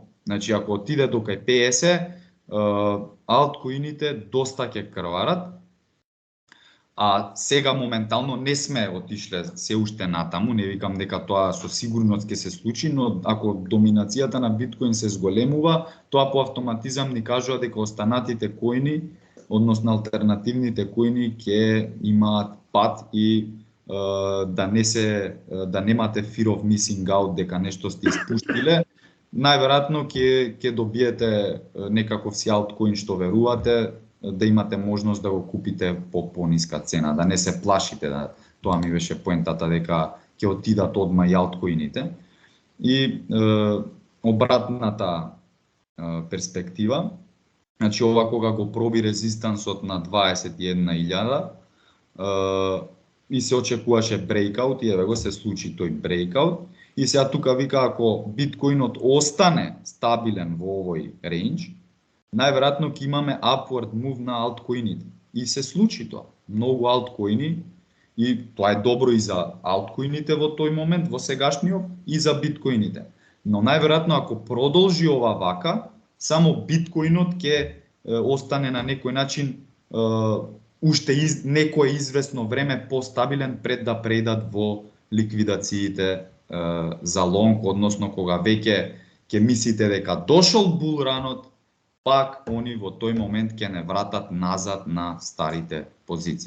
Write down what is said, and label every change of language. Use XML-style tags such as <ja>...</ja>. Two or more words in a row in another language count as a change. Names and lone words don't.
<mk>Значи, ако отиде до кај 50, алткоините доста ќе крварат, а сега моментално не сме отишле се уште натаму, не викам дека тоа со сигурност ќе се случи, но ако доминацијата на биткоин се зголемува, тоа по автоматизам ни кажува дека останатите коини, односно алтернативните коини ќе имаат пат и да немате</mk> <en>fear of missing out</en> <mk>дека нешто сте испуштиле. Најверојатно ќе добиете некаков си алткоин што верувате, да имате можност да го купите по пониска цена, да не се плашите, тоа ми беше поентата дека ќе отидат одма и алткоините. И обратната перспектива, значи ова кога го проби резистансот на 21.000 и се очекуваше брейкаут и еве го се случи тој брейкаут. И сега тука вика ако биткоинот остане стабилен во овој рейндж, најверојатно ќе имаме</mk> <en>upward move</en> <mk>на алткоините. И се случи тоа. Многу алткоини, и тоа е добро и за алткоините во тој момент, во сегашниот, и за биткоините. Но најверојатно ако продолжи ова вака, само биткоинот ќе остане на некој начин уште некое известно време постабилен пред да преидат во ликвидациите за лонг, односно кога веќе ќе мислите дека дошол булранот, пак они во тој момент ќе не вратат назад на старите позиции.</mk>